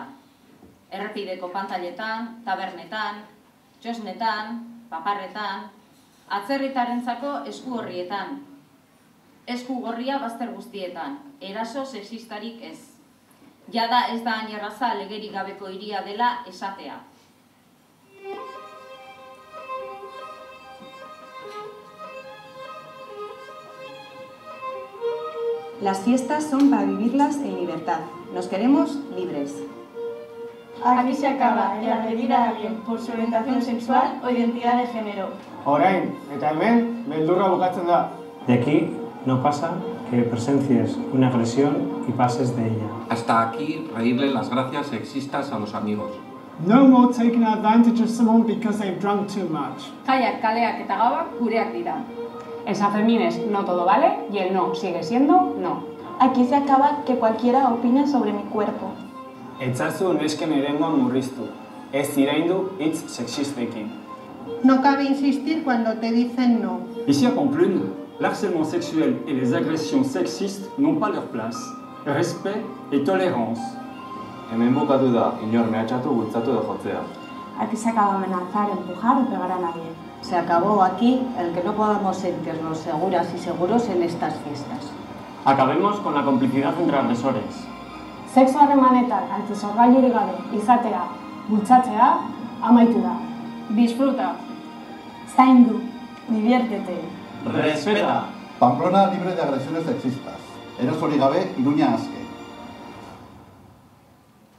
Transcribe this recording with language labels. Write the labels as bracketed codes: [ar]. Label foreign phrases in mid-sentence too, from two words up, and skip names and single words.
[eu] Errepideko pantailetan, tabernetan, txosnetan, paparretan, atzerritarentzako esku horrietan. Esku gorria bazter guztietan, eraso sexistarik ez. Jada ez da hain erraza legerik gabeko hiria dela esatea. [es] Las fiestas son para vivirlas en libertad. Nos queremos libres. Aquí se acaba el agredir a alguien por su orientación sexual o identidad de género. [eu] Orain, eta hemen, beldurra bukatzen da. [es] De aquí no pasa que presencies una agresión y pases de ella. Hasta aquí reírle las gracias sexistas a los amigos. [en] No more taking advantage of someone because they've drunk too much. [eu] Jaiak, kaleak eta gauak gureak dira. [es] En San Fermín es no todo vale y el no sigue siendo no. Aquí se acaba que cualquiera opine sobre mi cuerpo. [eu] Etzazu nesken eremuan murriztu. Ez iraindu hitz sexistekin. [es] No cabe insistir cuando te dicen no. [fr] Ici à Pamplune, l'harcèlement sexuel et les agressions sexistes n'ont pas leur place. Respect et tolérance. [eu] Hemen bukatu da, inor mehatxatu, bultzatu edo jotzea. [es] Aquí se acaba amenazar, empujar o pegar a nadie. Se acabó aquí el que no podamos sentirnos seguras y seguros en estas fiestas. Acabemos con la complicidad entre agresores. [eu] Sexu harremanetan antizorgailurik gabe izatea, bultzatzea, amaitu da. [es] Disfruta. [eu] Zaindu. [es] Diviértete. Respeta. Pamplona libre de agresiones sexistas. [eu] Erasorik gabe, Iruña aske.